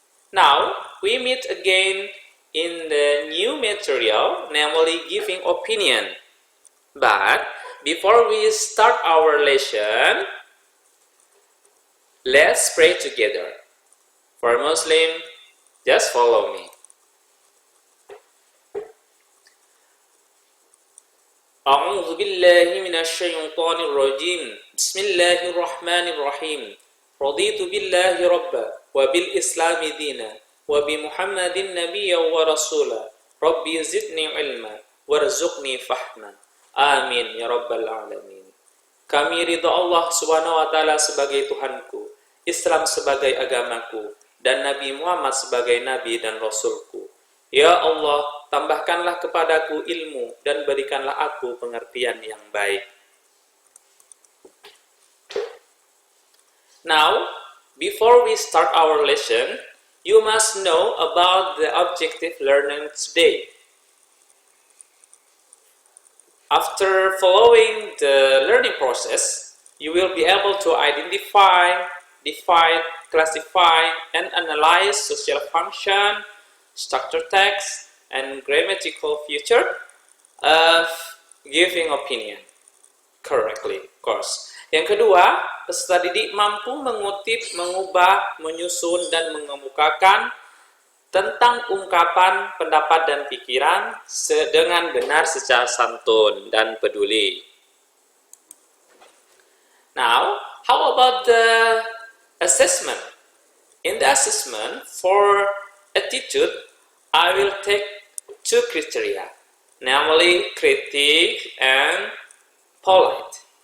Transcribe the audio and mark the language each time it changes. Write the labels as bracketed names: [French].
[English] Now, we meet again in the new material, namely giving opinion. But before we start our lesson, let's pray together. For Muslim, just follow me. [Arabic] أعوذ بالله من الشيطان الرجيم بسم الله الرحمن الرحيم رضيت بالله ربا وبالإسلام دينا وبمحمد نبيا ورسولا ربي زدني علما وارزقني فهما آمين يا رب العالمين. [Indonesian] Kami ridha Allah subhanahu wa ta'ala sebagai Tuhanku, Islam sebagai agamaku, dan Nabi Muhammad sebagai Nabi dan Rasulku. Ya Allah, tambahkanlah kepadaku ilmu dan berikanlah aku pengertian yang baik. [English] Now, before we start our lesson, you must know about the objective learning today. After following the learning process, you will be able to identify, define, classify, and analyze social function, structure text, and grammatical feature of giving opinion correctly, of course. [Indonesian] Yang kedua, peserta didik mampu mengutip, mengubah, menyusun, dan mengemukakan tentang ungkapan, pendapat, dan pikiran dengan benar secara santun dan peduli. [English] Now, how about the assessment? In the assessment, for attitude, I will take two criteria, namely critic and polite.